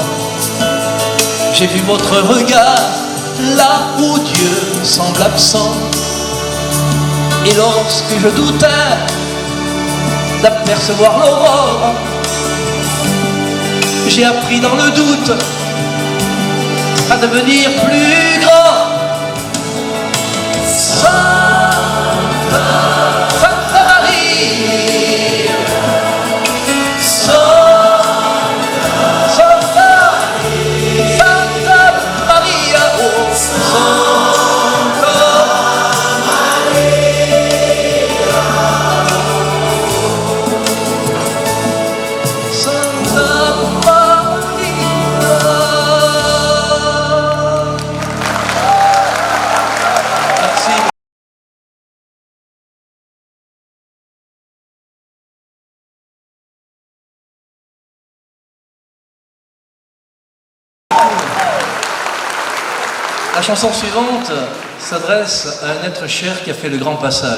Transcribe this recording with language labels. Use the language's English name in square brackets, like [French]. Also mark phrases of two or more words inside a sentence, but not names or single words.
[French] J'ai vu votre regard là où Dieu semble absent. Et lorsque je doutais d'apercevoir l'aurore, j'ai appris dans le doute à devenir plus grand. [Latin] Sancta Maria, Sancta Maria, oh Sancta Maria, Sancta Maria. [French] Merci. La chanson suivante s'adresse à un être cher qui a fait le grand passage.